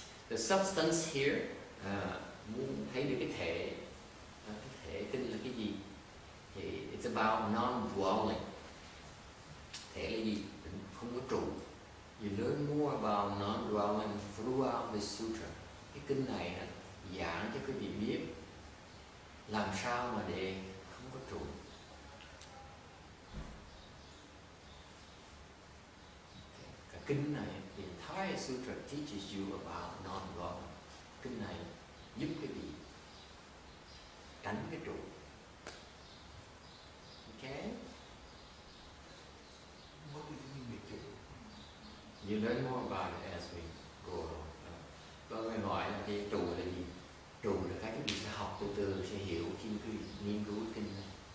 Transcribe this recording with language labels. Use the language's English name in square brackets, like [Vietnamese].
[English] The substance here, [Vietnamese] muốn thấy được cái thể kinh là cái gì? Thì [English] it's about non-dwelling. [Vietnamese] Thể là gì? Không có trụ. [English] You learn more about non-dwelling throughout this sutra. [Vietnamese] Cái kinh này giảng cho quý vị biết làm sao mà để không có trụ. Cả kinh này, [English] the entire sutra teaches you about non-dwelling. [Vietnamese] Kinh này giúp quý vị tránh cái trụ. [English] Okay? What do you mean by trụ? You learn more about it as we go along. [Vietnamese] Có người hỏi là cái trụ là gì? Trụ là cái quý vị sẽ học từ từ, sẽ hiểu khi quý vị nghiên cứu kinh này.